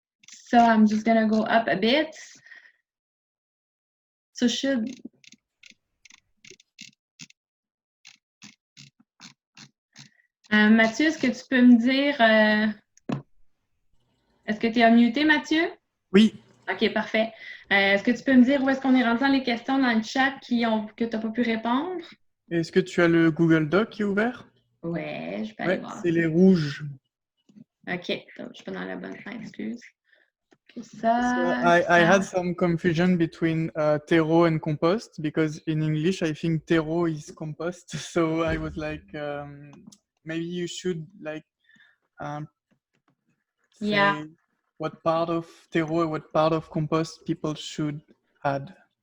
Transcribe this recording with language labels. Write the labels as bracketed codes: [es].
[en] So I'm just gonna go up a bit. [fr] So Mathieu, est-ce que tu peux me dire, est-ce que tu es unmuté, Mathieu? Oui. OK, parfait. Est-ce que tu peux me dire où est-ce qu'on est rendu dans les questions dans le chat que tu n'as pas pu répondre? Est-ce que tu as le Google Doc qui est ouvert? Ouais, je peux aller voir. C'est les rouges. OK, donc, je suis pas dans la bonne fenêtre, excuse. [en] So I had some confusion between terreau and compost, because in English I think terreau is compost. So I was like, maybe you should like say what part of terreau and what part of compost people should add.